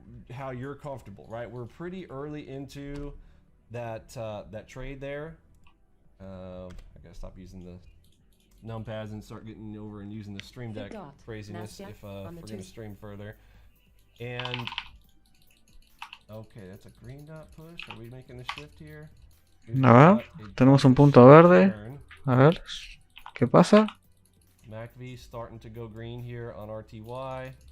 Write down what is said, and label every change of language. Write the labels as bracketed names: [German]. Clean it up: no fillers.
[English] How you're comfortable, right? We're pretty early into that trade there. I gotta stop using the numpads and start getting over and using the stream deck craziness if we're gonna stream further. And okay, that's a green dot push. Are we making the shift here? [Spanish] A ver, tenemos un punto verde. A ver, ¿qué pasa? [English] MACV starting to go green here on RTY.